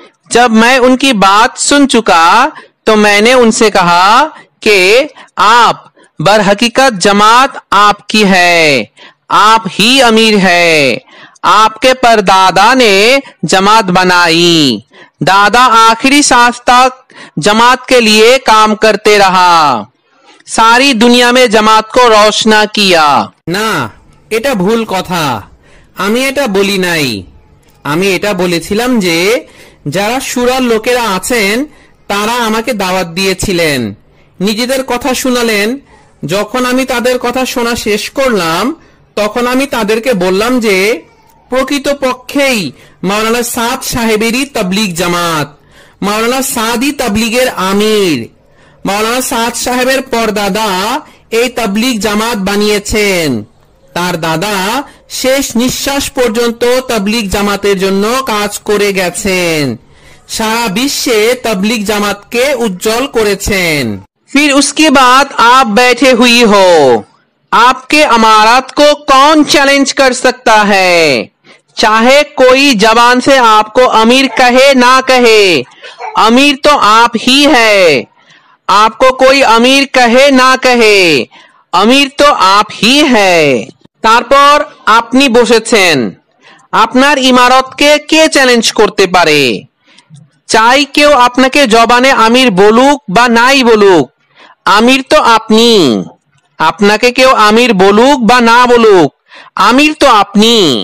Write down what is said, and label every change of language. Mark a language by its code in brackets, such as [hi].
[hi] जब मैं उनकी बात सुन चुका तो मैंने उनसे कहा कि आप बरहकीकत जमात आपकी है, आप ही अमीर है। आपके परदादा ने जमात बनाई, दादा आखिरी सांस तक जमात के लिए काम करते रहा, सारी दुनिया में जमात को रोशना किया। [bn] না, এটা ভুল কথা, আমি এটা বলি নাই। আমি এটা বলেছিলাম যে যারা শুরার লোকেরা আছেন তারা আমাকে দাওয়াত দিয়েছিলেন, নিজেদের কথা শোনালেন। যখন আমি তাদের কথা শোনা শেষ করলাম তখন আমি তাদেরকে বললাম যে প্রকৃতপক্ষেই মাওলানা সাদ সাহেবেরই তাবলীগ জামাত, মাওলানা সাদি তাবলীগের আমির। মাওলানা সাদ সাহেবের পরদাদা এই তাবলীগ জামাত বানিয়েছেন, তার দাদা শেষ নিঃশ্বাস পর্যন্ত তাবলীগ জামাতের জন্য কাজ করে গেছেন, সারা বিশ্বে তাবলীগ জামাতকে উজ্জ্বল করেছেন। [hi] फिर उसके बाद आप बैठे हुई हो, आपके अमारत को कौन चैलेंज कर सकता है? चाहे कोई जबान से आपको अमीर कहे ना कहे, अमीर तो आप ही है। आपको कोई अमीर कहे ना कहे, अमीर तो आप ही है। [bn] তারপর আপনি বসেছেন, আপনার ইমারতকে কে চ্যালেঞ্জ করতে পারে? চাই কেউ আপনাকে জবানে আমির বলুক বা নাই বলুক, আমির তো আপনি। আপনাকে কেউ আমির বলুক বা না বলুক, আমির তো আপনি।